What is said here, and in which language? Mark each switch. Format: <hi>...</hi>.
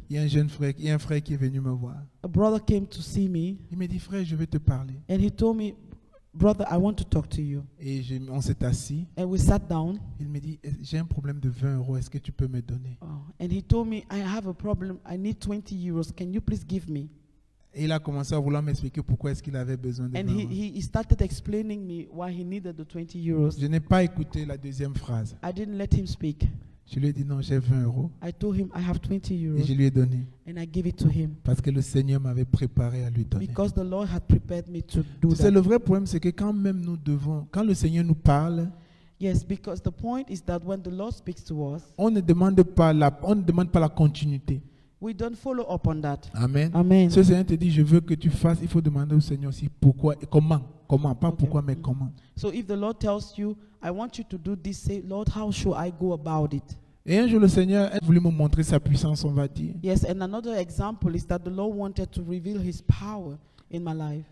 <fr>il y a un frère qui est venu me voir.</fr> <en>a brother came to see me,</en> <fr>Il m'a dit, frère, je vais te parler.</fr> <en>and he told me, brother, I want to talk to you.</en> <fr>Et on s'est assis.</fr> <en>And we sat down.</en> <fr>Il me dit, j'ai un problème de 20 euros, est-ce que tu peux me donner?</fr> <en>And he told me, I have a problem. I need 20 euros. Can you please give me?</en> <fr>Et il a commencé à vouloir m'expliquer pourquoi est-ce qu'il avait besoin de 20</fr> <en>And</en> <fr>euros.</fr> <en>he started explaining me why he needed the 20 euros.</en> <fr>Je n'ai pas écouté la deuxième phrase.</fr> <en>I didn't let him speak.</en> <fr>Je lui ai dit, non, j'ai 20 euros.</fr> <en>I told him I have 20</en> <fr>Et</fr> <en>euros.</en> <fr>je lui ai donné.</fr> <en>And I gave it to him.</en> <fr>Parce que le Seigneur m'avait préparé à lui donner.</fr> <en>Because the Lord had prepared me to do</en> <fr>Tu sais, le</fr> <en>that.</en> <fr>vrai problème, c'est que quand le Seigneur nous parle,</fr> <en>Yes, because the point is that when the Lord speaks to us,</en> <fr>on ne demande pas la continuité.</fr> <en>we don't follow up on that. Amen. Amen.</en> <fr>Si le Seigneur te dit, je veux que tu fasses, il faut demander au Seigneur aussi pourquoi et comment. Comment, pas</fr> <en>Okay.</en> <fr>pourquoi, mais comment.</fr> <en>So if the Lord tells you, I want you to do this, say, Lord, how should I go about it?</en> <fr>Et un jour, le Seigneur a voulu me montrer sa puissance, on va dire.</fr> <en>Yes, and another example is that the Lord wanted to reveal his power in my life.</en>